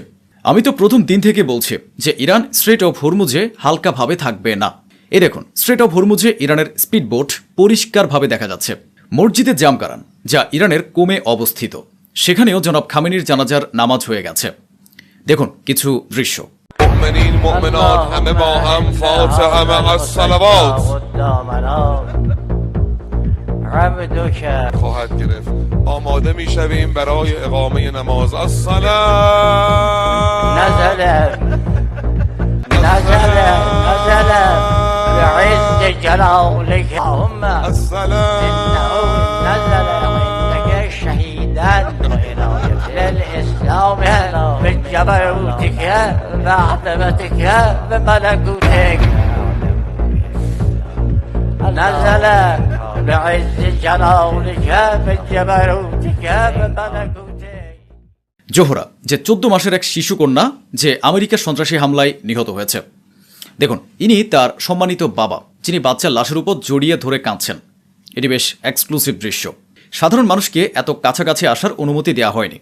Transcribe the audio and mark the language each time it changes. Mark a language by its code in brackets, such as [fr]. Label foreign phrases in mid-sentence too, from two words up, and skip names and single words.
[bn] আমি তো প্রথম দিন থেকে বলছি যে ইরান স্ট্রেট অফ হরমুজে হালকাভাবে থাকবে না। এই দেখুন, স্ট্রেট অফ হরমুজে ইরানের স্পিড বোট পরিষ্কারভাবে দেখা যাচ্ছে। মসজিদে জামকারান, যা ইরানের কোমে অবস্থিত, সেখানেও জনাব খামেনির জানাজার নামাজ হয়ে গেছে। দেখুন কিছু দৃশ্য। [fa] مؤمنین مؤمنات همه با هم فاتحه مع الصلوات خواهد گرفت. آماده میشویم برای اقامه نماز. [ar] الصلاة نزل بعز جلالك اللهم الصلاة إنه نزل عندك شهيدا للإسلام بجبروتك وعظمتك وملكوتك نزل بعز جلالك بجبروتك وملكوتك। [bn] জোহরা, যে 14 মাসের এক শিশু কন্যা যে আমেরিকার সন্ত্রাসী হামলায় নিহত হয়েছে। দেখুন, ইনি তার সম্মানিত বাবা, যিনি বাচ্চার লাশের উপর জড়িয়ে ধরে কাঁদছেন। এটি বেশ এক্সক্লুসিভ দৃশ্য। সাধারণ মানুষকে এত কাছাকাছি আসার অনুমতি দেওয়া হয়নি।